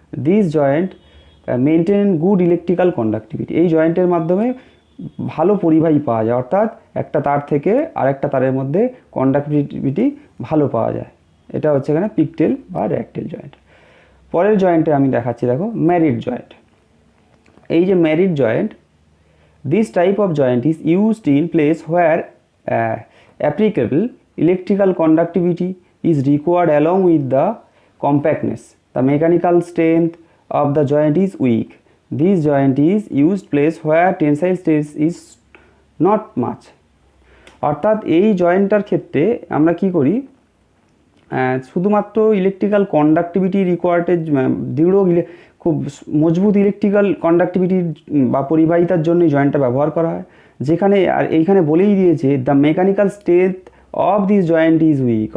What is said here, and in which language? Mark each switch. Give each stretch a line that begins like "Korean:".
English: This joint maintain good electrical conductivity.
Bangla: এই জয়েন্টের মাধ্যমে ভালো পরিবাহী পাওয়া যায়, অর্থাৎ একটা তার থেকে আরেকটা তারের মধ্যে কন্ডাক্টিভিটি ভালো পাওয়া যায়। এটা হচ্ছে এখানে পিকটেল বা র্যাটটেল জয়েন্ট। পরের জয়েন্টে আমি দেখাচ্ছি, দেখো মেরিট জয়েন্ট।
English: এই যে married joint, this type of joint is used in place where applicable electrical conductivity is required along with the compactness. The mechanical strength of the joint is weak. This joint is used place where tensile stress is not much.
Bangla: অর্থাৎ এই জয়েন্টটার ক্ষেত্রে আমরা কি করি, শুধুমাত্র electrical conductivity রিকোয়ার্ডের দৃঢ় খুব মজবুত ইলেকট্রিক্যাল কন্ডাক্টিভিটির বা পরিবাহিতার জন্য জয়েন্টটা ব্যবহার করা হয়। যেখানে আর এইখানে বলেই দিয়েছে
English: The mechanical strength of this joint is weak.